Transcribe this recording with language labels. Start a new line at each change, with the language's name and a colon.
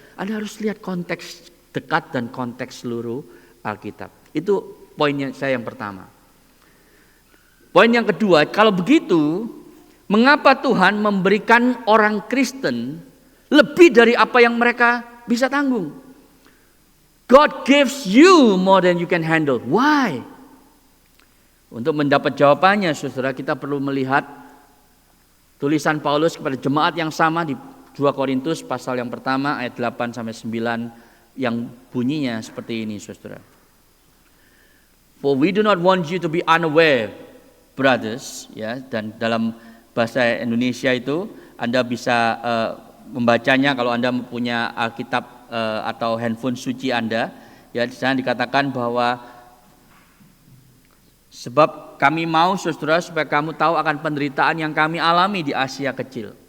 Indonesian: Anda harus lihat konteks dekat dan konteks seluruh Alkitab. Itu poinnya saya yang pertama. Poin yang kedua, kalau begitu, mengapa Tuhan memberikan orang Kristen lebih dari apa yang mereka bisa tanggung?
English: God gives you more than you can handle. Why?
Indonesian: Untuk mendapat jawabannya, saudara, kita perlu melihat tulisan Paulus kepada jemaat yang sama di 2 Korintus pasal yang pertama ayat 8 sampai 9 yang bunyinya seperti ini, saudara.
English: For we do not want you to be unaware, brothers,
Indonesian: ya, dan dalam bahasa Indonesia itu Anda bisa membacanya kalau Anda mempunyai Alkitab atau handphone suci Anda, ya, di sana dikatakan bahwa sebab kami mau, saudara, supaya kamu tahu akan penderitaan yang kami alami di Asia Kecil.